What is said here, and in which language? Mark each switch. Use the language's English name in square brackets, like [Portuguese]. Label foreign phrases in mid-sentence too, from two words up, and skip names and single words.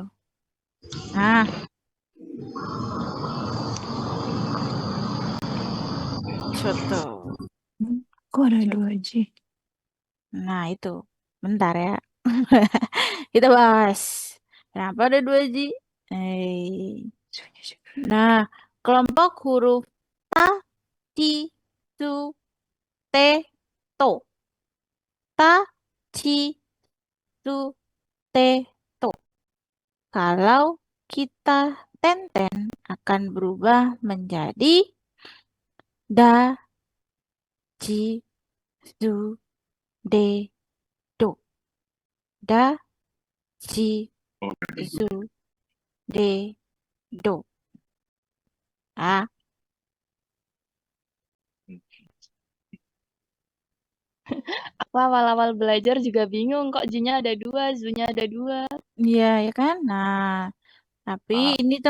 [Indonesian] Nah, contoh. Kok ada 2G? Nah, itu. Bentar ya. Kita bahas. Kenapa ada 2G? Nah, kelompok huruf [Japanese] た、ち、す、て、と. た、ち、す、て, to. [Indonesian] Kalau kita tenten akan berubah menjadi [Japanese] だ、ぢ、づ、で、ど. だ、ぢ、づ、で, do. Ah, [Indonesian] Aku awal-awal belajar juga bingung kok J-nya ada 2, Z-nya ada 2. iya ya kan? Nah, tapi ini Terus